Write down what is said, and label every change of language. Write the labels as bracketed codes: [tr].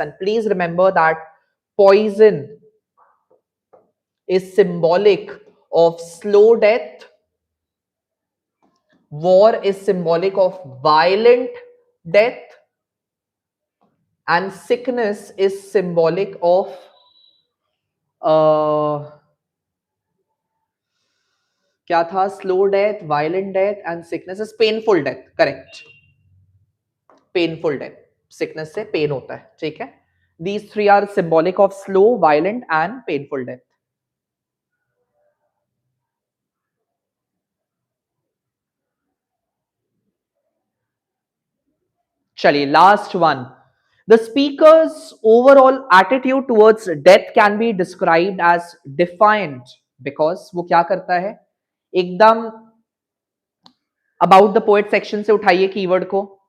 [en] And please remember that poison is symbolic of slow death, war is symbolic of violent death, and sickness is symbolic of [hi] क्या था? [en] Slow death, violent death and sickness is painful death. [hi] Correct, painful death. Sickness से pen होता है. ठीक है. [en] These three are symbolic of slow, violent, and painful death. चलिए, last one. The speaker's overall attitude towards death can be described as defiant because [hi] वो क्या करता है? एकदम [en] about the poet section [hi] से उठाइए कीवर्ड को.